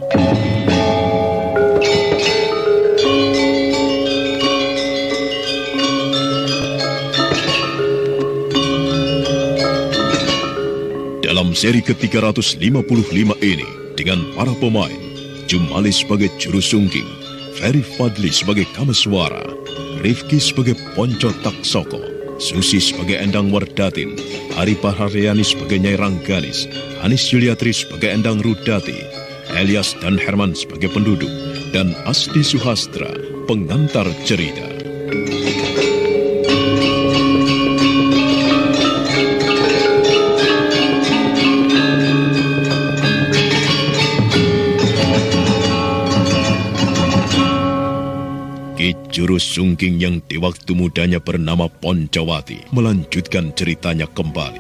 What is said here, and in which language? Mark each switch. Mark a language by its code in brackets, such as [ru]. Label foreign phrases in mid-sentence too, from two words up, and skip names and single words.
[id] Dalam seri ke-355 ini dengan para pemain Jumali sebagai Juru Sungking, Ferry Fadli sebagai Kameswara, Rifki sebagai Ponco Taksoko, Susi sebagai Endang Wardatin, Ari Paharyani sebagai Nyai Rangganis, Anis Yuliatri sebagai Endang Rudati, Elias dan Herman sebagai penduduk, dan Asdi Suhastra, pengantar cerita. Juru Sungking yang di waktu mudanya bernama Poncowati melanjutkan ceritanya kembali.